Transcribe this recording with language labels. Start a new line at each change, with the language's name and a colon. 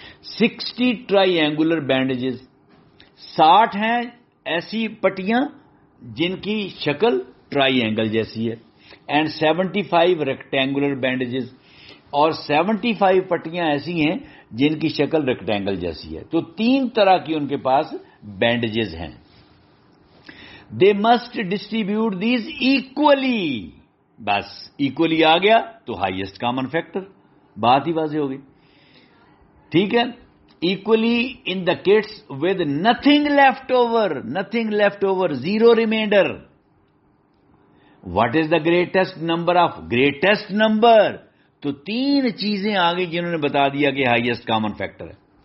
Urdu: 60 try Angular bandages, 60 ہیں ایسی پٹیاں جن کی شکل ٹرائی اینگل جیسی ہے. اینڈ 75 ریکٹینگولر بینڈیجز، اور 75 پٹیاں ایسی ہیں جن کی شکل ریکٹینگل جیسی ہے. تو 3 طرح کی ان کے پاس بینڈیجز ہیں.
English: They must distribute these equally.
Urdu: بس ایکولی آ گیا تو ہائیسٹ کامن فیکٹر، بات ہی واضح ہو گئی.
English: ٹھیک ہے، equally in the cuts with nothing left over. Nothing left over, zero remainder. What is the greatest number of greatest number?
Urdu: تو 3 چیزیں آ گئی جنہوں نے بتا دیا کہ ہائیسٹ کامن فیکٹر ہے.